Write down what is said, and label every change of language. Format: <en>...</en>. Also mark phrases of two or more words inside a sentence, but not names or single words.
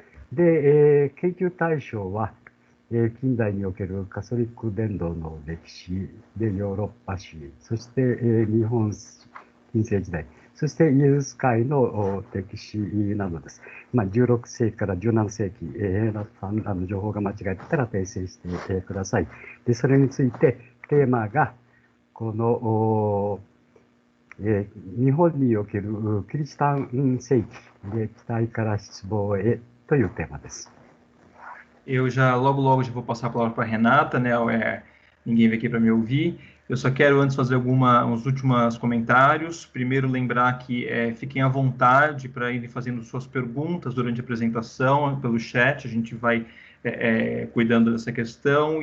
<ja>で、研究対象は、近代におけるカトリック伝道の歴史でヨーロッパ史、そして、日本近世時代、そしてイエス会の歴史などです。16世紀から17世紀、情報が間違えてたら訂正してください。で、それについてテーマがこの、日本におけるキリシタン世紀で期待から失望へというテーマです。</ja> <pt>Eu logo já vou passar a palavra para a Renata, né? Ninguém veio aqui para me ouvir. Eu só quero antes fazer uns últimos comentários. Primeiro, lembrar que fiquem à vontade para irem fazendo suas perguntas durante a apresentação, pelo chat. A gente vai cuidando dessa questão.</pt>